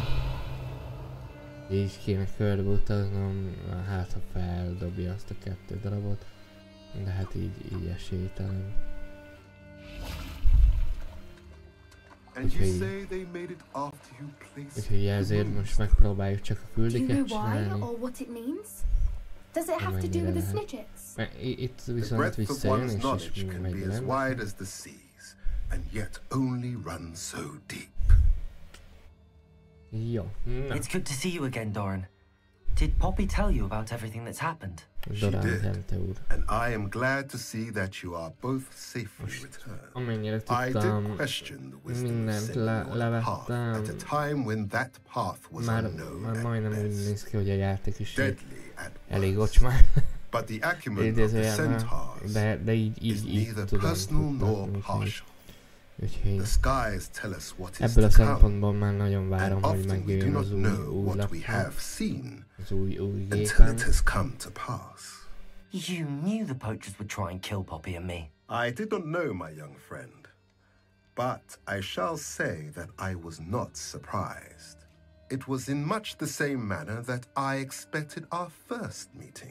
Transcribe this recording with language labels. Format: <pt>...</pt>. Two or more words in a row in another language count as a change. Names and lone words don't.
<hu>Így kéne körbe utaznom, hát ha feldobja azt a 2 darabot, de hát így esélytelen. Úgyhogy ezért most megpróbáljuk csak a küldéket csinálni.</hu> <en>Does it have to do with the snidgets?</en> <hu>Itt viszont visszajön és megy nem.</hu> <en>And yet only run so deep.</en> <hu>Jó, na.</hu> <en>It's good to see you again, Doran. Did Poppy tell you about everything that's happened? She did, and I am glad to see that you are both safely returned. I did question the wisdom of setting you on a path at a time when that path was unknown</en> <hu>majdnem</hu> <en>at</en> <hu>úgy</hu> <en>best.</en> <hu>néz ki, hogy a játék is</hu> <en>Deadly at</en> <hu>elég</hu> <en>worst.</en> <hu>ocsmán.</hu> <en>But the acumen of the centaurs</en> <hu>de így</hu> <en>is neither personal nor partial.</en> <hu>Úgyhogy</hu> <en>the skies tell us what is</en> <hu>ebből a</hu> <en>to come,</en> <hu>szempontból már nagyon várom,</hu> <en>and</en> <hu>hogy</hu> <en>often we do</en> <hu>megjöjjön</hu> <en>not</en> <hu>az</hu> <en>know</en> <hu>új</hu> <en>what we</en> <hu>laptop,</hu> <en>have seen</en> <hu>az új</hu> <en>until</en> <hu>gépen.</hu> <en>it has come to pass. You knew the poachers would try and kill Poppy and me. I did not know, my young friend, but I shall say that I was not surprised. It was in much the same manner that I expected our first meeting.</en>